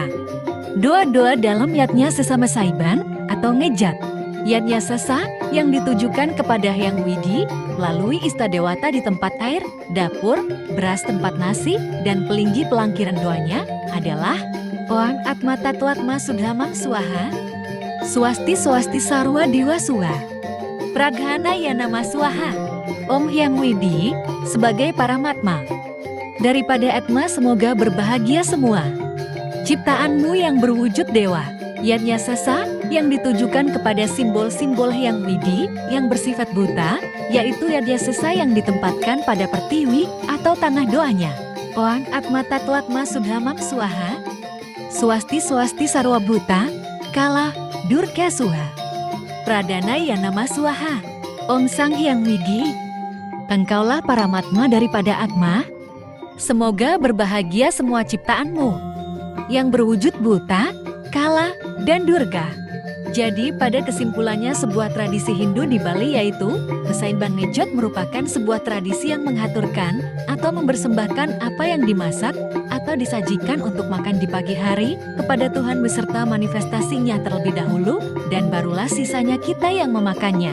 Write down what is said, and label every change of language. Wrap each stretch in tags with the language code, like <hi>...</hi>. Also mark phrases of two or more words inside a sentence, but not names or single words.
<id>Doa-doa dalam yatnya sesa mesaiban atau ngejot. Yatnya sesa yang ditujukan kepada Hyang Widi melalui Istadewata di tempat air, dapur, beras tempat nasi, dan pelinggi pelangkiran doanya adalah</id> <sa>Oang Atma Tatwatma Sudhamam Swaha, Swasti Swasti Sarwa Diwa Suha, Praghana Yanama Swaha,</sa> <id>Om Hyang Widi sebagai Paramatma. Daripada Atma semoga berbahagia semua. Ciptaanmu yang berwujud dewa, yatnya sesa yang ditujukan kepada simbol-simbol Hyang Widi yang bersifat buta, yaitu yatnya sesa yang ditempatkan pada pertiwi atau tanah doanya.</id> <sa>Oang Atma Tatwatma Subhamam Swaha. Swasti Swasti Sarwa Bhuta, Kala, Durga Suha. Pradana Yanama Swaha. Om Sang Hyang Widi.</sa> <id>Engkaulah Paramatma daripada Atma. Semoga berbahagia semua ciptaanmu yang berwujud Bhuta, Kala, dan Durga. Jadi pada kesimpulannya sebuah tradisi Hindu di Bali yaitu Saiban Ngejot merupakan sebuah tradisi yang mengaturkan atau mempersembahkan apa yang dimasak atau disajikan untuk makan di pagi hari kepada Tuhan beserta manifestasinya terlebih dahulu dan barulah sisanya kita yang memakannya.</id>